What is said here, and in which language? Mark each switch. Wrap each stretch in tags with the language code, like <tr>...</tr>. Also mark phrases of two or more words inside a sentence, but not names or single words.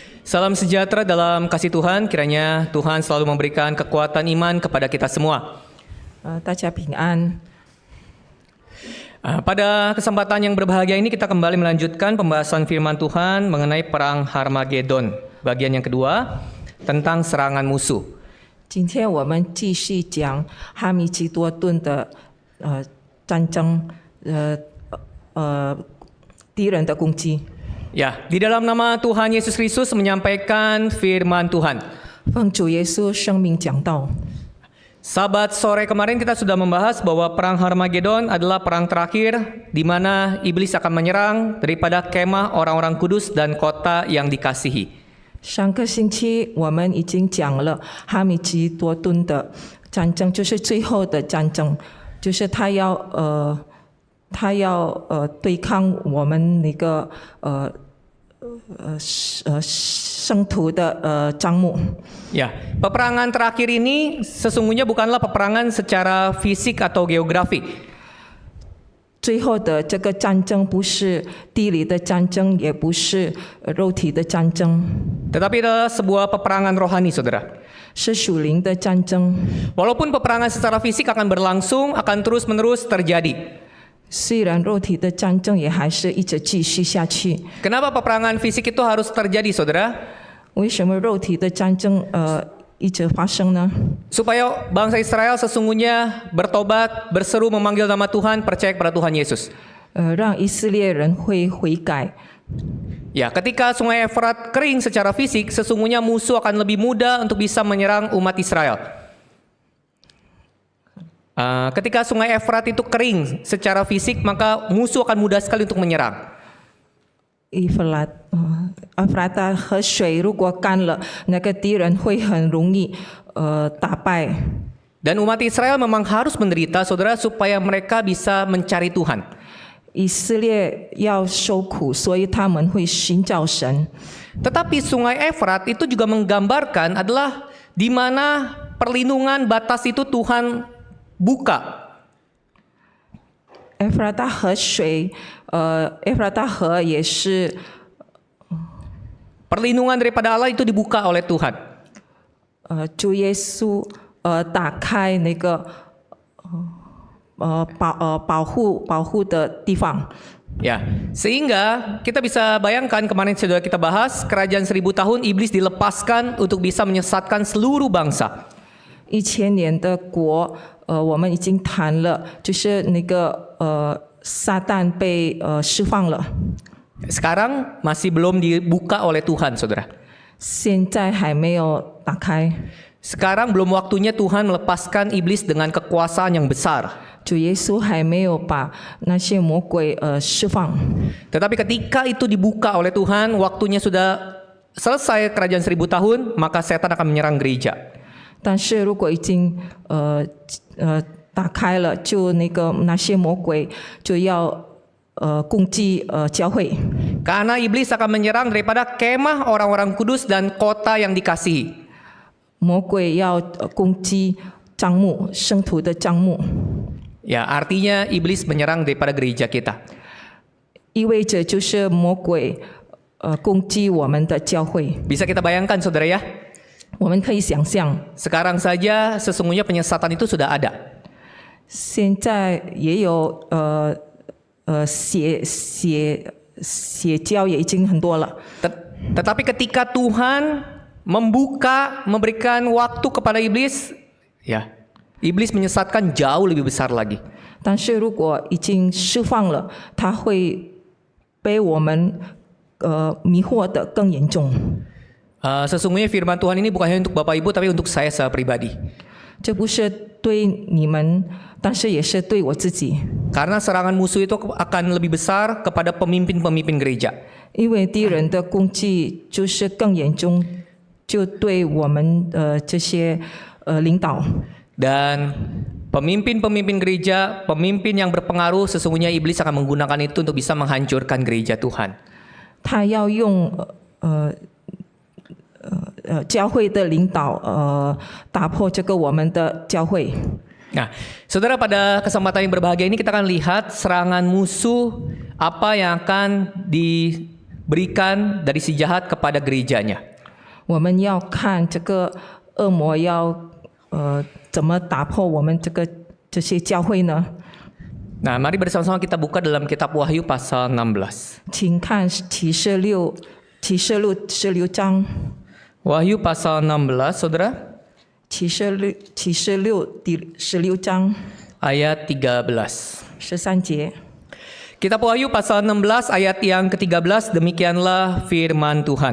<id>Salam sejahtera dalam kasih Tuhan, kiranya Tuhan selalu memberikan kekuatan iman kepada kita semua.</id> <zh>大家平安。</zh> <id>Pada kesempatan yang berbahagia ini kita kembali melanjutkan pembahasan firman Tuhan mengenai perang Harmagedon. Bagian yang kedua tentang serangan musuh.</id> <zh>今天我们继续讲哈米吉多顿的战争，敌人的攻击。</zh> <id>Ya, di dalam nama Tuhan Yesus Kristus menyampaikan firman Tuhan.</id> <zh>奉主耶稣生命讲道。</zh> <id>Sabat sore kemarin kita sudah membahas bahwa perang Harmagedon adalah perang terakhir di mana iblis akan menyerang daripada kemah orang-orang kudus dan kota yang dikasihi.</id> <zh>上个星期我们已经讲了哈米吉多顿的战争，就是最后的战争，就是他要对抗我们那个圣徒的帐幕。</zh> <id>Ya, peperangan terakhir ini sesungguhnya bukanlah peperangan secara fisik atau geografi.</id> <zh>最后的这个战争不是地理的战争，也不是肉体的战争，</zh> <id>Tetapi adalah sebuah peperangan rohani, saudara.</id> <zh>是属灵的战争。</zh> <id>Walaupun peperangan secara fisik akan berlangsung, akan terus-menerus terjadi.</id> <zh>虽然肉体的战争也还是一直继续下去。</zh> <id>Kenapa peperangan fisik itu harus terjadi, saudara?</id> <zh>为什么肉体的战争一直发生呢？</zh> <id>Supaya bangsa Israel sesungguhnya bertobat, berseru memanggil nama Tuhan, percaya kepada Tuhan Yesus.</id> <zh>让以色列人会悔改。</zh> <id>Ya, ketika sungai Efrat kering secara fisik, sesungguhnya musuh akan lebih mudah untuk bisa menyerang umat Israel. Ketika sungai Efrat itu kering secara fisik, maka musuh akan mudah sekali untuk menyerang.</id> <zh>以弗拉大河水如果干了，那个敌人会很容易打败。</zh> <id>Dan umat Israel memang harus menderita, saudara, supaya mereka bisa mencari Tuhan.</id> <zh>以色列要受苦，所以他们会寻找神。</zh> <id>Tetapi sungai Efrat itu juga menggambarkan adalah di mana perlindungan batas itu Tuhan buka.</id> <zh>埃弗拉大河水，埃弗拉大河也是</zh> <id>Perlindungan daripada Allah itu dibuka oleh Tuhan.</id> <zh>主耶稣打开那个保护的地方。</zh> <id>Ya, sehingga kita bisa bayangkan kemarin sudah kita bahas kerajaan 1000 tahun iblis dilepaskan untuk bisa menyesatkan seluruh bangsa.</id> <zh>1000 年的国，我们已经谈了，就是那个撒旦被释放了。</zh> <id>Sekarang masih belum dibuka oleh Tuhan, saudara.</id> <zh>现在还没有打开。</zh> <id>Sekarang belum waktunya Tuhan melepaskan iblis dengan kekuasaan yang besar.</id> <zh>主耶稣还没有把那些魔鬼释放。</zh> <id>Tetapi ketika itu dibuka oleh Tuhan, waktunya sudah selesai kerajaan 1000 tahun, maka setan akan menyerang gereja.</id> <zh>但是如果已经打开了，就那些魔鬼就要攻击教会。</zh> <id>Karena iblis akan menyerang daripada kemah orang-orang kudus dan kota yang dikasihi.</id> <zh>魔鬼要攻击帐幕，圣徒的帐幕。</zh> <id>Ya, artinya iblis menyerang daripada gereja kita.</id> <zh>意味着就是魔鬼攻击我们的教会。</zh> <id>Bisa kita bayangkan, saudara ya?</id> <zh>我们可以想象，</zh> <id>Sekarang saja sesungguhnya penyesatan itu sudah ada.</id> <zh>现在也有邪教也已经很多了。</zh> <id>Tetapi ketika Tuhan memberikan waktu kepada iblis, ya, iblis menyesatkan jauh lebih besar lagi.</id> <zh>但是如果已经释放了，它会被我们迷惑得更严重。</zh> <id>Sesungguhnya firman Tuhan ini bukan hanya untuk Bapak Ibu, tapi untuk saya secara pribadi.</id> <zh>这不是对你们，但是也是对我自己。</zh> <id>Karena serangan musuh itu akan lebih besar kepada pemimpin-pemimpin gereja.</id> <zh>因为敌人的攻击就是更严重，就对我们这些领导。</zh> <id>Dan pemimpin-pemimpin gereja, pemimpin yang berpengaruh, sesungguhnya iblis akan menggunakan itu untuk bisa menghancurkan gereja Tuhan.</id> <zh>他要用教会的领导打破这个我们的教会。</zh> <id>Nah, saudara, pada kesempatan yang berbahagia ini kita akan lihat serangan musuh apa yang akan diberikan dari si jahat kepada gerejanya.</id> <zh>我们要看这个恶魔要怎么打破我们这些教会呢？</zh> <id>Nah, mari bersama-sama kita buka dalam kitab Wahyu pasal 16.</id> <zh>请看启示录16章，</zh> <id>Wahyu pasal 16, Saudara,</id> <zh>启示录第16章</zh> <id>ayat 13.</id> <zh>13节。</zh> <id>Kitab Wahyu pasal 16 ayat yang ke-13, demikianlah firman Tuhan.</id>